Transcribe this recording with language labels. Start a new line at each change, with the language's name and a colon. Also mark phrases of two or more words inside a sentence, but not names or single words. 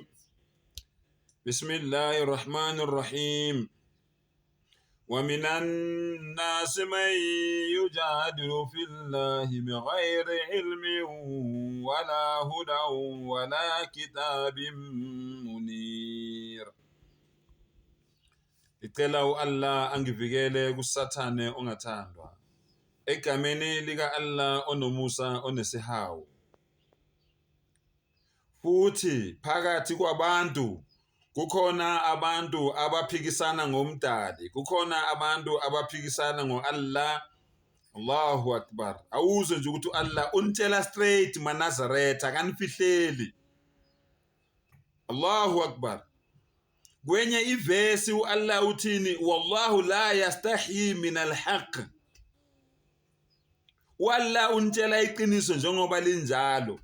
Arabic: بسم الله الرحمن الرحيم. ومن الناس من يجادل في الله بغير علم ولا هدى ولا كتاب منير.
Zulu: Icela Allah angivikele kusathane ongathandwa. Egameni lika Allah onomusa onesihawu. Futhi phakathi kwabantu kukhona abantu abaphikisana ngomdali, kukhona abantu abaphikisana ngo-Allah.
Arabic: الله أكبر.
Zulu: Awuzwe nje ukuthi Allah untshela straight maNazaretha kanifihleli.
Arabic: الله أكبر.
Zulu: Kwenye ivesi uAllah uthini,
Arabic: والله لا يستحيي من الحق.
Zulu: Wallah untshela iqiniso njengoba linjalo.